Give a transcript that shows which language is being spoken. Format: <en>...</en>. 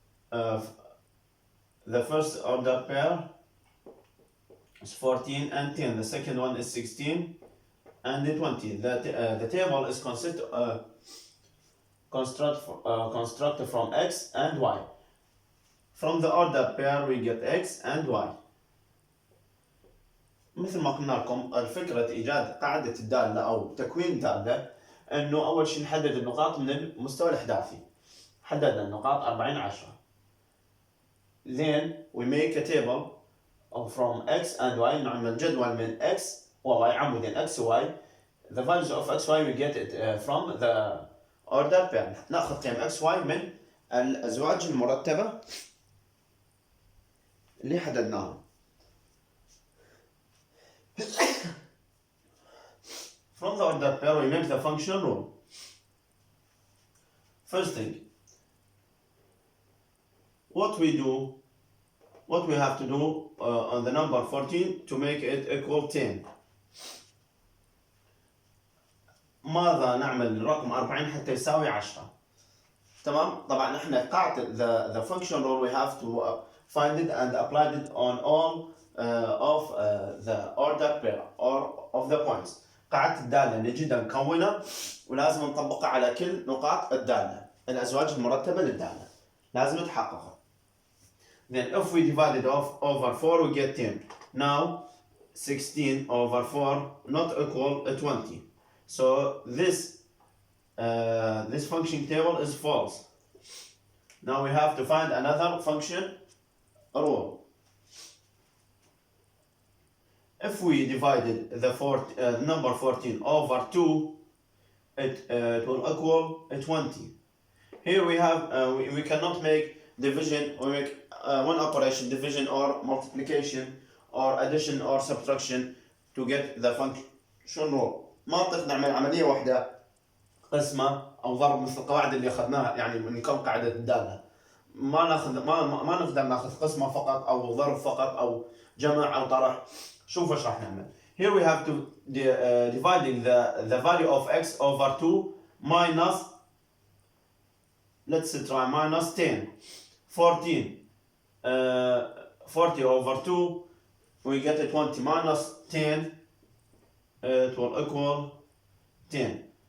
<en>The first order pair is 14 and 10. The second one is 16 and 20. The table is constructed from x and y. From the order pair we get x and y.</en> <ar>مثل ما قلنا لكم الفكرة إيجاد قاعدة الدالة أو تكوين دالة، إنه أول شيء نحدد النقاط من المستوى الإحداثي. حددنا النقاط 40 10.</ar> <en>Then we make a table from x and y.</en> <ar>نعمل جدول من x و y، عمودين x و y.</ar> <en>The values of x y we get it from the order pair.</en> <ar>نأخذ قيم x y من الأزواج المرتبة اللي حددناها.</ar> <en>From the order pair we make the function rule. First thing, what we have to do on the number 14 to make it equal 10.</en> <ar>ماذا نعمل للرقم 40 حتى يساوي 10؟ تمام؟ طبعا احنا قاعدة</ar> <en>the function rule we have to find it and apply it on all of the order pair or of the points.</en> <ar>قاعدة الدالة نجدها مكونة ولازم نطبقها على كل نقاط الدالة. الأزواج المرتبة للدالة لازم نتحققها.</ar> <en>Then if we divide it off over 4 we get 10. Now 16 over 4 not equal 20. So this function table is false. Now we have to find another function rule. If we divided the number 14 over 2, it will equal 20. Here we have we cannot make division or make one operation, division or multiplication or addition or subtraction to get the function rule.</en> <ar>ما نقدر نعمل عملية واحدة قسمة أو ضرب مثل القواعد اللي أخذناها، يعني من كم قاعدة الدالة. ما نقدر ناخذ قسمة فقط أو ضرب فقط أو جمع أو طرح. شوف ايش راح نعمل.</ar> <en>Here we have to dividing the value of x over 2 minus, let's try minus 10. 14 40 over 2 we get a 20 minus 10 it will equal 10.</en>